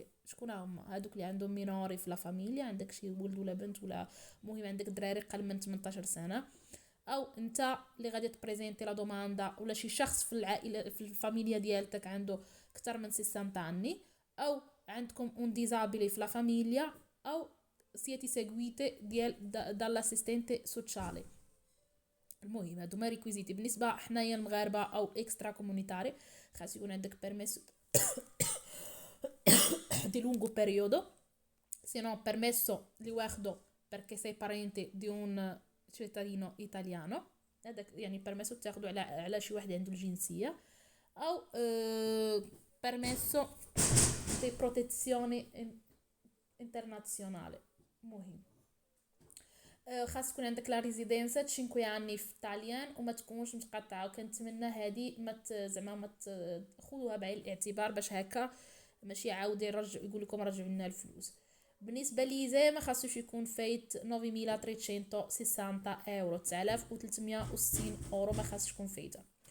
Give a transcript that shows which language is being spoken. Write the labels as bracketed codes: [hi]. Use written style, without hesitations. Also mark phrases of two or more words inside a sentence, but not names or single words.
[ar] شكون هما هادوك؟ اللي عندهم مينوري في [it] la famiglia, [ar] عندك شي ولد ولا بنت، ولا مهم عندك دراري قل من 18 سنه، او انت اللي غادي تبريزينتي [it] la domanda, [ar] ولا شي شخص في العائله في الفاميليا ديالتك عنده اكثر من 60 anni، او عندكم [it] un disabile [ar] في [it] la famiglia, [ar] او [it] siete seguite dall'assistente sociale. [ar] المهم هادو ما ريكويزيتي بالنسبه حنايا المغاربه او اكسترا كومونيتاري. خاص يكون عندك [it] بيرميس di lungo periodo, se no permesso li واخدو perché sei parente di un cittadino italiano. [ar] هذاك يعني permesso تاخدو على شي واحد عنده الجنسيه، او [it] permesso di protezione internazionale. [ar] مهم خاص تكون عندك [it] la residenza [ar] 5 anni في الطاليان وما تكونش متقطعه. وكنتمنى هذه زعما ما تاخذوها بعين الاعتبار باش هكا ماشي عاود يقول لكم رجعوا لنا الفلوس. بالنسبه لي زي ما خاصوش يكون فايت 9360 اورو، 9360 اورو ما خاصش يكون فايته.